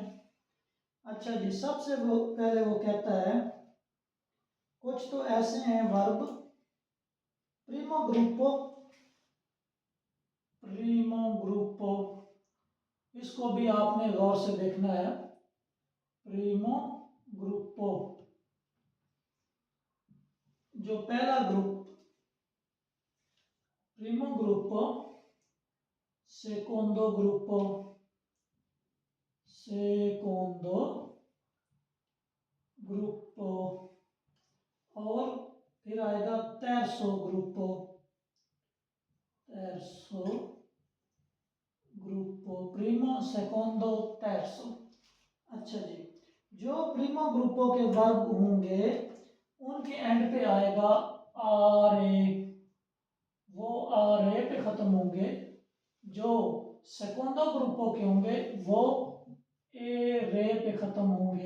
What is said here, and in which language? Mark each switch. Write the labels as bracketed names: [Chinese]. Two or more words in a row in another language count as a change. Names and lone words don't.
[Hindi] अच्छा जी, सबसे वो पहले वो कहता है कुछ तो ऐसे हैं वर्ब, [Italian] primo gruppo, primo gruppo, [Hindi] इसको भी आपने गौर से देखना है। [Italian] primo gruppo, [Hindi] जो पहला ग्रुप [Italian] primo gruppo, secondo gruppo, secondo gruppo, [Hindi] और फिर आएगा [Italian] terzo gruppo, terzo gruppo, primo, secondo, terzo। [Hindi] अच्छा जी, जो [Italian] primo gruppo [Hindi] के वर्ब होंगे उनके एंड पे आएगा आरे, वो आरे पे खत्म होंगे। जो [Italian] secondo gruppo [Hindi] के होंगे वो ए रे पे खत्म होंगे।